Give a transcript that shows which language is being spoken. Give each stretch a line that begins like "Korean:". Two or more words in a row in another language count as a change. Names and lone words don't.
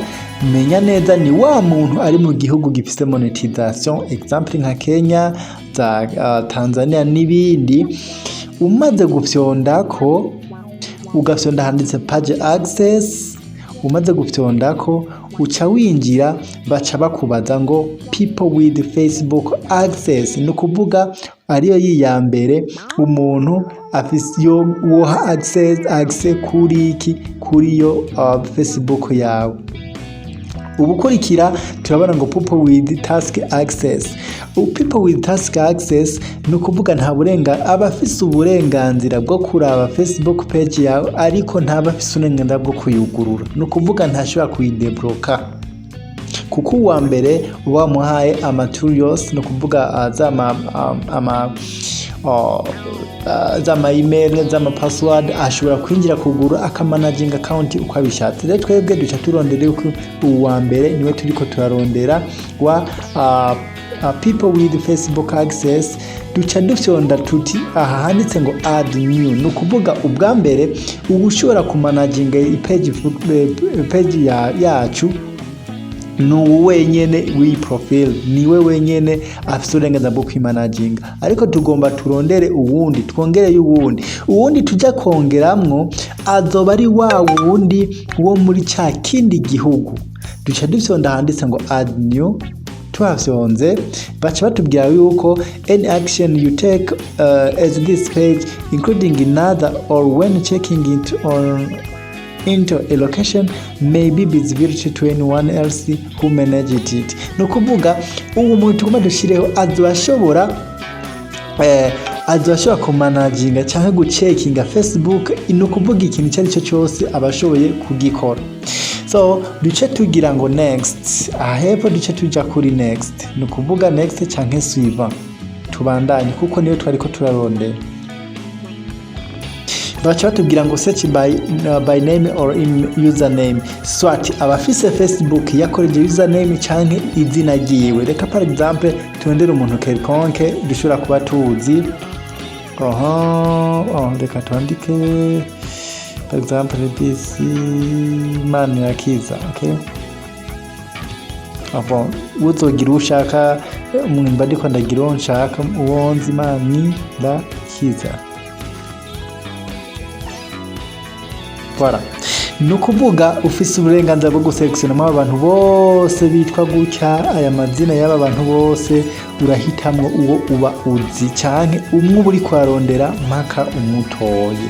Rundi: Menya neza ni wa muntu ari mu gihugu gifise monetisation, example nka Kenya, Tanzania n'ibindi. Umaze gufyondako ugafyonda handitse
English: page access,
Rundi: umaze gufyondako uca winjira, baca bakubaza ngo
English: people with Facebook access.
Rundi: Ni ukuvuga ariyo yiya mbere umuntu afise yo woha access kuri iki, kuri yo Facebook yawe. Ubukurikira turabona ngo
English: people with task access. People with task access
Rundi: ni ukuvuga nta abafise uburenganzira bwo kuraba Facebook page yawe, ariko ntabafise uburenganzira bwo kuyugurura. Ni ukuvuga ntashobora kuyidebloka, kuko uwa mbere uba wamuhaye materials. Ni ukuvuga zama email, zama password, ashobora kwinjira kugura akamanaging account uko abishatse. Rero twebwe duca turondera uko uwa mbere niwe turiko turarondera wa
English: people with Facebook access.
Rundi: Duca dufyonda tuti aha handitse ngo
English: add new.
Rundi: Ni ukuvuga ubwa mbere ushobora kumanaginga page yacu no wenyene wi profile, niwe wenyene afite uburenganzira bwo kwimanaginga. Ariko tugomba turondere uwundi, twongere uwundi tujya kongeramwo azoba ari wa wundi wo muri cya kindi gihugu. Duca dufyonda handitse ngo
English: add new.
Rundi: Tuhafyonze baca batubwira yuko
English: any action you take as this page including another or when checking into a location may be visibility to anyone else who managed it.
Rundi: No kuvuga ubu muntu tugomba dushireho azashobora kumanaginga cyangwa gucekinga Facebook. No kuvuga ikintu cyari cyo cyose abashoboye kugikora. So duce tugira ngo next, ahepfo duce tuja kuri next. No kuvuga next cyangwa suivant, tubandanye kuko niyo twariko turarondera.
English: Baca batubwira ngo search by name or username.
Rundi: Swati abafise Facebook yakoreje username canke izina ryiwe. Reka
French: par exemple
Rundi: tuondera umuntu quelconque dushobora kuba tuzi. Reka twandike
French: par exemple
English: this man
Rundi: yakiza. Okay, uzogira ushaka mwimba ndiko ndagira nshaka uwonzi mani la kiza. voilà. Ni ukuvuga ufise uburenganzira bwo guselectionamo abantu bose bitwa gutya, aya mazina y'aba bantu bose urahitamwo uwo uba uzi canke umwe uri kwarondera mpaka umutoye.